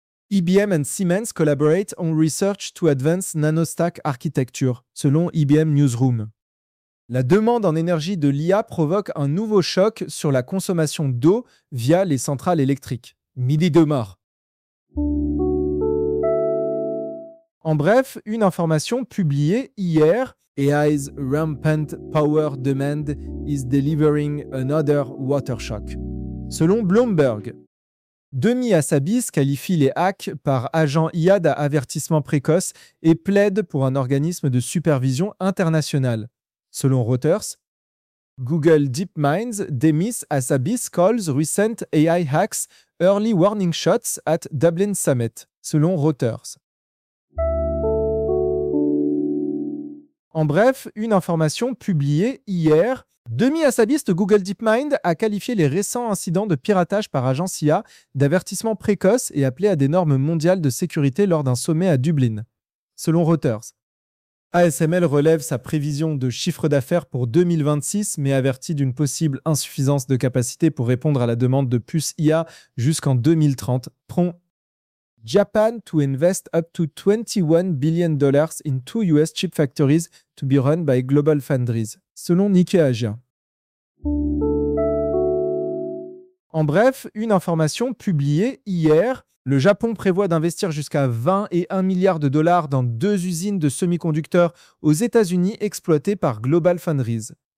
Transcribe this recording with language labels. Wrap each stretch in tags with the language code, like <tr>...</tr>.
<en>IBM and Siemens collaborate on research to advance nanostack architecture,</en> <fr>selon IBM Newsroom. La demande en énergie de l'IA provoque un nouveau choc sur la consommation d'eau via les centrales électriques. Midi de mort. En bref, une information publiée hier.</fr> <en>AI's rampant power demand is delivering another water shock.</en> <fr>Selon Bloomberg, Demi Hassabis qualifie les hacks par agents IA d'avertissement précoce et plaide pour un organisme de supervision international. Selon Reuters,</fr> <en>Google DeepMind's Demi Hassabis calls recent AI hacks early warning shots at Dublin Summit. Selon Reuters.</en> <fr>En bref, une information publiée hier, Demi Hassabis de Google DeepMind a qualifié les récents incidents de piratage par agence IA d'avertissement précoce et appelé à des normes mondiales de sécurité lors d'un sommet à Dublin, selon Reuters. ASML relève sa prévision de chiffre d'affaires pour 2026, mais avertit d'une possible insuffisance de capacité pour répondre à la demande de puces IA jusqu'en 2030.</fr> <en>Japan to invest up to $21 billion in 2 US chip factories to be run by Global Foundries,</en> <fr>selon Nikkei Asia. En bref, une information publiée hier, le Japon prévoit d'investir jusqu'à 20 et 1 milliard de dollars dans 2 usines de semi-conducteurs aux États-Unis exploitées par Global Foundries.</fr>